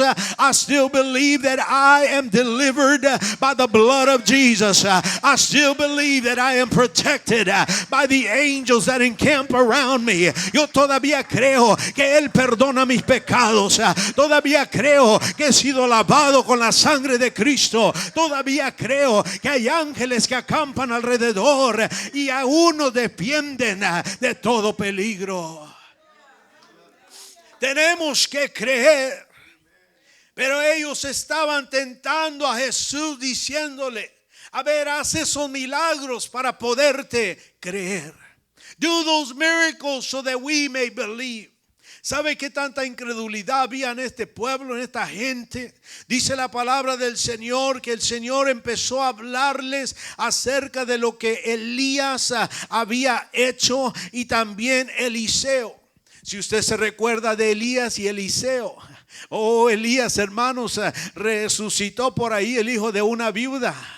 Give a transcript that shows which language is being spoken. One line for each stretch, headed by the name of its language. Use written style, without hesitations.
English: I still believe that I am delivered by the blood of Jesus. I still believe that I am protected by the angels that encamp around me.
Spanish: Yo todavía creo que Él perdona mis pecados. Todavía creo que he sido lavado con la sangre de Cristo. Todavía creo que hay ángeles que acampan alrededor y aún nos defienden de todo peligro. Tenemos que creer. Pero ellos estaban tentando a Jesús diciéndole, a ver, haz esos milagros para poderte creer.
English: Do those miracles so that we may believe.
Spanish: ¿Sabe qué tanta incredulidad había en este pueblo, en esta gente? Dice la palabra del Señor que el Señor empezó a hablarles acerca de lo que Elías había hecho y también Eliseo. Si usted se recuerda de Elías y Eliseo. Oh, Elías, hermanos, resucitó por ahí el hijo de una viuda.